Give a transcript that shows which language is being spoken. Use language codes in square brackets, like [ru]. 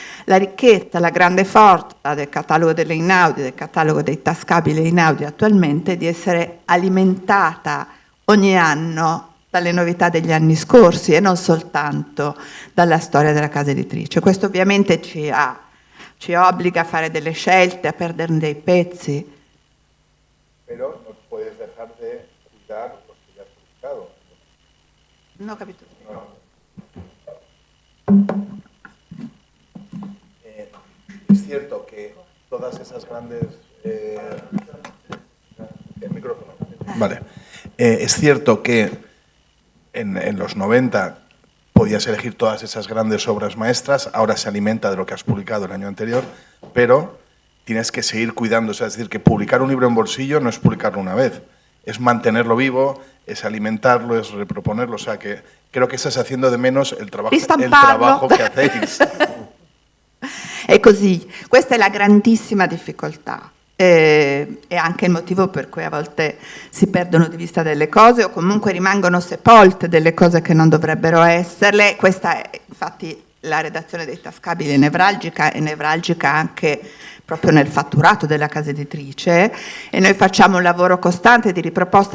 [it] La ricchezza, la grande forza del catalogo delle Einaudi, del catalogo dei tascabili Einaudi attualmente è di essere alimentata ogni anno dalle novità degli anni scorsi e non soltanto dalla storia della casa editrice. Questo ovviamente ci obbliga a fare delle scelte, a perderne dei pezzi. [es] Pero no puedes dejar de cuidar los que ya has publicado. [it] Non ho capito. [es] Es cierto que todas esas grandes... el micrófono. Vale. Es cierto que en los 90 podías elegir todas esas grandes obras maestras, ahora se alimenta de lo que has publicado el año anterior, pero tienes que seguir cuidando. O sea, es decir, que publicar un libro en bolsillo no es publicarlo una vez, es mantenerlo vivo, es alimentarlo, es reproponerlo. O sea, que creo que estás haciendo de menos el trabajo che hacéis. [it] È così, questa è la grandissima difficoltà. E anche il motivo per cui a volte si perdono di vista delle cose o comunque rimangono sepolte delle cose che non dovrebbero esserle. Questa è, infatti, la redazione dei tascabili è nevralgica anche proprio nel fatturato della casa editrice, e noi facciamo un lavoro costante di riproposta.